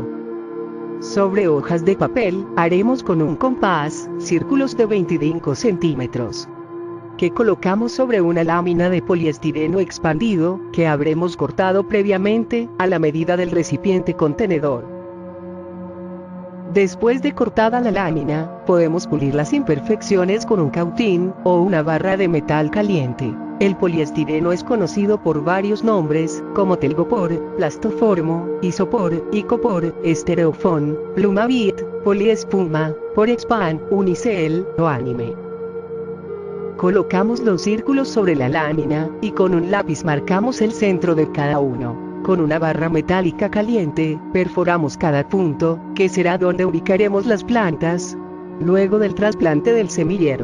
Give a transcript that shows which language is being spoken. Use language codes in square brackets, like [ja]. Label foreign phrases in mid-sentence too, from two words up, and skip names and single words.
[es] Sobre hojas de papel, haremos con un compás círculos de 25 centímetros que colocamos sobre una lámina de poliestireno expandido que habremos cortado previamente a la medida del recipiente contenedor. Después de cortada la lámina, podemos pulir las imperfecciones con un cautín o una barra de metal caliente. El poliestireno es conocido por varios nombres, como telgopor, plastoformo, isopor, icopor, estereofón, plumavit, poliespuma, porexpan, unicel o anime. Colocamos los círculos sobre la lámina, y con un lápiz marcamos el centro de cada uno. Con una barra metálica caliente, perforamos cada punto, que será donde ubicaremos las plantas, luego del trasplante del semillero.